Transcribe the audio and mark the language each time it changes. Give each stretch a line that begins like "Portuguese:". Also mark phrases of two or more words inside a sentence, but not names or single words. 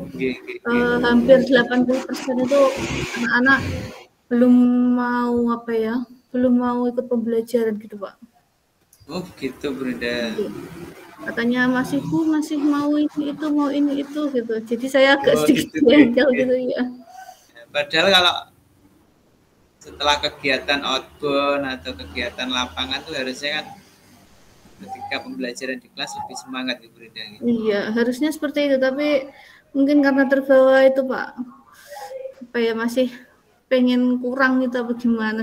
Javanese: Nggih, nggih, nggih.
Indonesian: hampir 80% itu anak-anak belum mau apa ya, belum mau ikut pembelajaran gitu Pak. Oh gitu Bu Rinda. Iya. Katanya masih masih mau ini itu gitu. Jadi saya agak Oh sedikit gitu, nggih, jengkel nggih. gitu ya. Padahal kalau setelah kegiatan outbound atau kegiatan lapangan tuh harusnya kan ketika pembelajaran di kelas lebih semangat Bu Rinda. Iya, harusnya seperti itu tapi mungkin karena terbawa itu Pak, apa ya masih pengen kurang gitu apa gimana